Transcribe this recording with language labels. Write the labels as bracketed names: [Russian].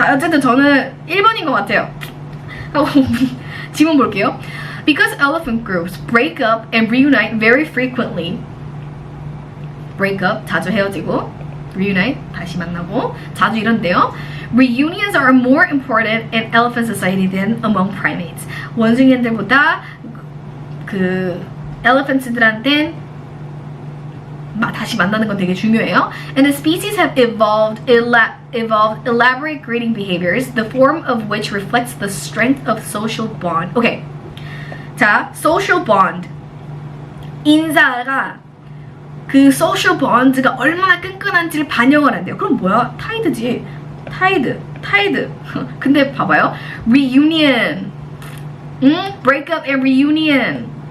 [Korean] 자, 어쨌든 저는 1번인 것 같아요. 하고 지문 볼게요. [English] Because elephant groups break up and reunite very frequently. break up, [Korean] 자주 헤어지고, reunite, 다시 만나고, 자주 이런데요. [English] Reunions are more important in elephant society than among primates. [Korean] 원숭이들보다 그 elephants들한텐 다시 만나는 건 되게 중요해요. [English] And the species have evolved elaborate greeting behaviors, the form of which reflects the strength of social bond. [Korean] 오케이. 자, [English] social bond. [Korean] 인사가 그 social bond가 얼마나 끈끈한지를 반영을 한대요. 그럼 뭐야? tied지. tied. 근데 봐봐요. [English] reunion. break up and reunion.